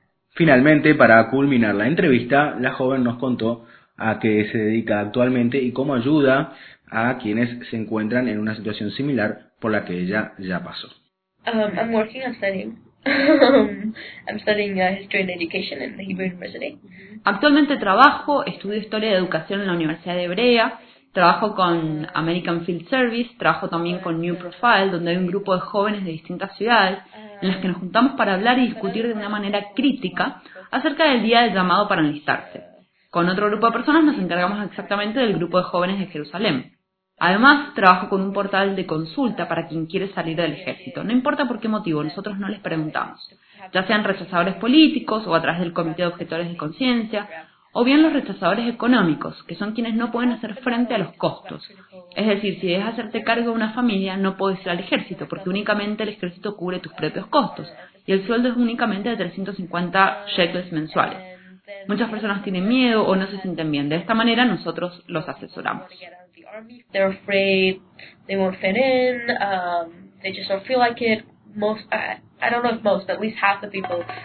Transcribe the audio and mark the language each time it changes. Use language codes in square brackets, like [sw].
[es] Finalmente, para culminar la entrevista, la joven nos contó a qué se dedica actualmente y cómo ayuda a quienes se encuentran en una situación similar por la que ella ya pasó. [en] I'm working on studying. I'm studying history and education in the Hebrew University. [es] Actualmente trabajo, estudio historia de educación en la Universidad de Hebrea. Trabajo con American Field Service, trabajo también con New Profile, donde hay un grupo de jóvenes de distintas ciudades en las que nos juntamos para hablar y discutir de una manera crítica acerca del día del llamado para enlistarse. Con otro grupo de personas nos encargamos exactamente del grupo de jóvenes de Jerusalén. Además, trabajo con un portal de consulta para quien quiere salir del ejército. No importa por qué motivo, nosotros no les preguntamos. Ya sean rechazadores políticos o a través del Comité de Objetores de Conciencia, o bien los rechazadores económicos, que son quienes no pueden hacer frente a los costos. Es decir, si debes hacerte cargo de una familia, no puedes ir al ejército, porque únicamente el ejército cubre tus propios costos, y el sueldo es únicamente de 350 shekels mensuales. Muchas personas tienen miedo o no se sienten bien. De esta manera nosotros los asesoramos. [en] They're afraid they won't fit in. They just don't feel like it. Most, I don't know if most, but at least half the people.